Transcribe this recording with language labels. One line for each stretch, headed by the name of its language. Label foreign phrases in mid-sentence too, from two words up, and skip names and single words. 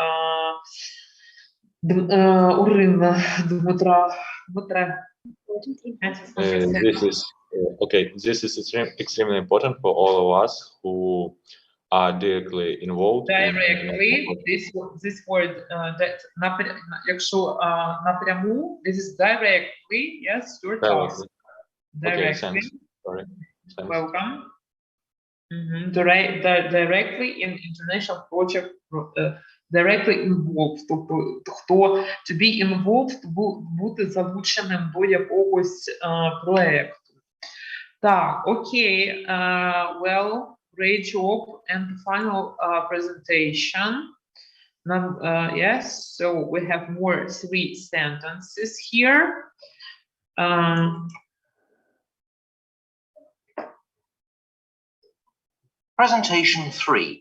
English: This is okay. This is extremely important for all of us who are directly involved. This word that
Ukrainian: якщо напряму,
English: this is directly, yes, your task. Directly. Okay, sorry. Welcome. Directly in international project, directly involved, тобто to be involved,
Ukrainian: бути залученим до якогось проекту. Так, окей,
English: well, great job. And the final presentation. Yes, so we have more 3 sentences here. Presentation 3.